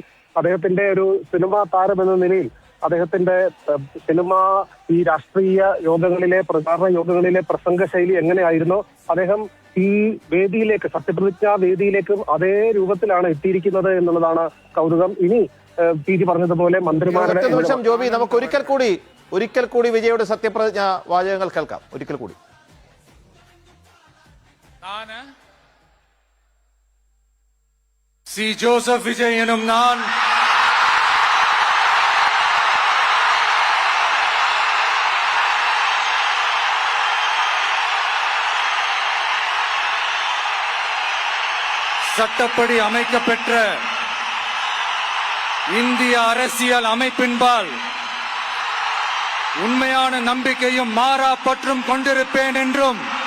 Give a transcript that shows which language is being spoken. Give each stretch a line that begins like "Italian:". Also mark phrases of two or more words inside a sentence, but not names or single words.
Malayalam: അദ്ദേഹത്തിന്റെ ഒരു സിനിമാ താരം എന്ന നിലയിൽ അദ്ദേഹത്തിന്റെ സിനിമ ഈ രാഷ്ട്രീയ യോഗങ്ങളിലെ പ്രചാരണ യോഗങ്ങളിലെ പ്രസംഗ ശൈലി എങ്ങനെയായിരുന്നോ അദ്ദേഹം ഈ വേദിയിലേക്ക് സത്യപ്രതിജ്ഞാ വേദിയിലേക്കും അതേ രൂപത്തിലാണ് എത്തിയിരിക്കുന്നത് എന്നുള്ളതാണ് കൗതുകം. ഇനി പി ജി പറഞ്ഞതുപോലെ മന്ത്രിമാരുടെ നിമിഷം ജോബി, നമുക്ക് ഒരിക്കൽ കൂടി വിജയുടെ സത്യപ്രതിജ്ഞ വാചകങ്ങൾ കേൾക്കാം. ഒരിക്കൽ കൂടി. சி.
Tamil: ஜோசப் விஜய் எனும் நான் சட்டப்படி அமைக்கப்பெற்ற இந்திய அரசியல் அமைப்பின்பால் உண்மையான நம்பிக்கையும் மாறா பற்றும் கொண்டிருப்பேன் என்றும்